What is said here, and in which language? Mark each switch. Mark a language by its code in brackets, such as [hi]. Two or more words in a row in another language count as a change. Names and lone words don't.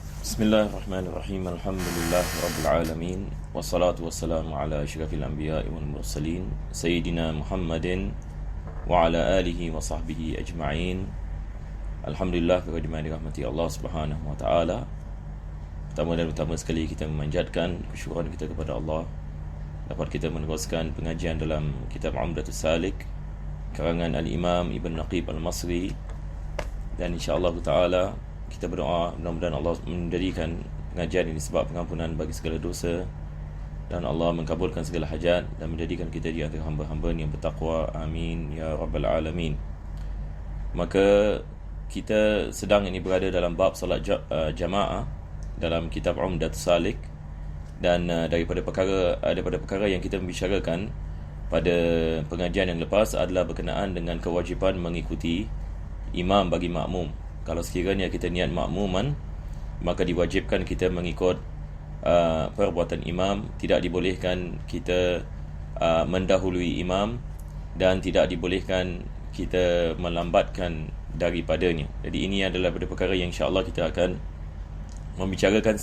[ar] بسم الله الرحمن الرحيم. الحمد لله رب العالمين. والصلاة والسلام على أشرف الأنبياء والمرسلين سيدنا محمد وعلى آله وصحبه أجمعين. [ms] Alhamdulillah kepada dirahmati Allah [ar] سبحانه وتعالى. [ms] Pertama dan utama sekali kita memanjatkan kesyukuran kita kepada Allah dapat kita meneruskan pengajian dalam kitab Umdatus Salik karangan Al-Imam Ibn Naqib Al-Masri, dan [ar] إن شاء الله تعالى [ms] kita berdoa mudah-mudahan Allah menjadikan pengajian ini sebab pengampunan bagi segala dosa dan Allah mengabulkan segala hajat dan menjadikan kita di antara hamba-hamba yang bertakwa. [ar] آمين يا رب العالمين. [ms] Maka kita sedang ini berada dalam bab salat jamaah dalam kitab Umdatus Salik, dan daripada perkara yang kita membicarakan pada pengajian yang lepas adalah berkenaan dengan kewajipan mengikuti imam bagi makmum. Kalau sekiranya kita niat makmuman, maka diwajibkan kita mengikut perbuatan imam. Tidak dibolehkan kita mendahului imam, dan tidak dibolehkan kita melambatkan daripadanya. Jadi ini adalah perkara yang insya-Allah kita akan membicarakan.